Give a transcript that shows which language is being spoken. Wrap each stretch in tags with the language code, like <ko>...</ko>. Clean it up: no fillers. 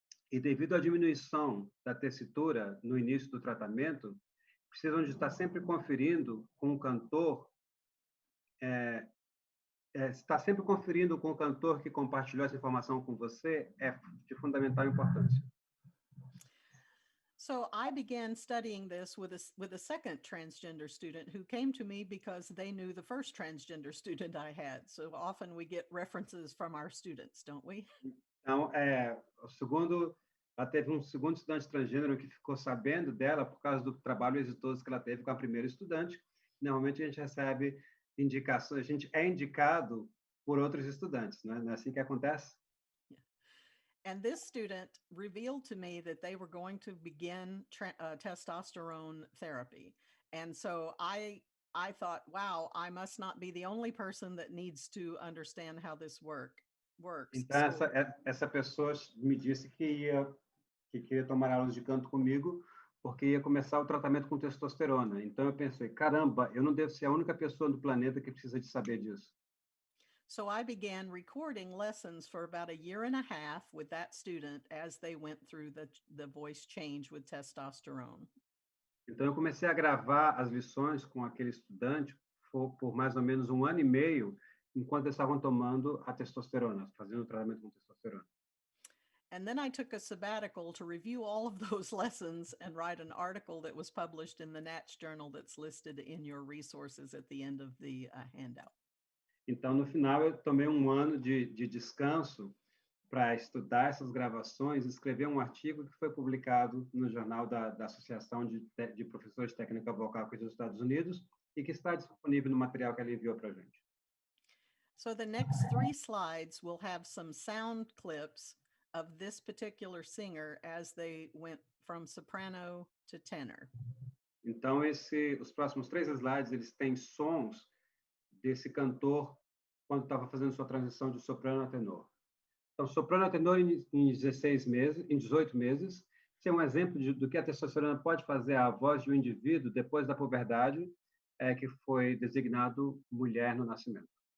<pt>E devido à diminuição da tessitura no início do tratamento, precisam de estar sempre conferindo com o cantor, estar sempre conferindo com o cantor que compartilhou essa informação com você é de fundamental importância.</pt> <en>So I began studying this with a second transgender student who came to me because they knew the first transgender student I had. So often we get references from our students, don't we?</en> <pt>Então, ela teve um segundo estudante transgênero que ficou sabendo dela por causa do trabalho exitoso que ela teve com a primeira estudante. Normalmente a gente recebe indicações, a gente é indicado por outros estudantes, né? Não é assim que acontece?</pt> <en>And this student revealed to me that they were going to begin testosterone therapy. And so I thought, wow, I must not be the only person that needs to understand how this works.</en> <pt>Então, essa pessoa me disse que queria tomar aulas de canto comigo porque ia começar o tratamento com testosterona. Então, eu pensei, caramba, eu não devo ser a única pessoa do planeta que precisa de saber disso.</pt> <en>So I began recording lessons for about a year and a half with that student as they went through the voice change with testosterone.</en> <pt>Então, eu comecei a gravar as lições com aquele estudante por mais ou menos 1 ano e meio, enquanto eles estavam tomando a testosterona, fazendo o tratamento com testosterona.</pt> <en>And then I took a sabbatical to review all of those lessons and write an article that was published in the Natch Journal that's listed in your resources at the end of the handout.</en> <pt>Então, no final, eu tomei 1 ano de descanso para estudar essas gravações e escrever um artigo que foi publicado no jornal da Associação de Professores de Técnica Vocal aqui dos Estados Unidos e que está disponível no material que ela enviou para a gente.</pt> <en>So the next 3 slides will have some sound clips of this particular singer as they went from soprano to tenor.</en> <pt>Então, os próximos 3 slides, eles têm sons desse cantor quando estava fazendo sua transição de soprano a tenor. Então, soprano a tenor em 18 meses, isso é um exemplo do que a testosterona pode fazer à voz de um indivíduo depois da puberdade, que foi designado mulher no nascimento.</pt>